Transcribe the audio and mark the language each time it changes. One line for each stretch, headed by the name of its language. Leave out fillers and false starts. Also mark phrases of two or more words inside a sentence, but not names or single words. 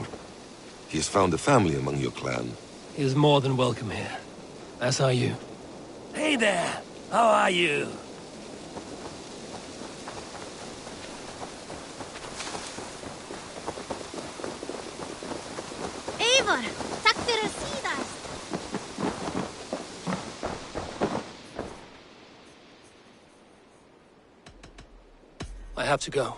English: He has found a family among your clan. He is more than welcome here. As are you. Hey there! How are you? Eivor,
Icelandic: takk fyrir síðast.
English: I have to go.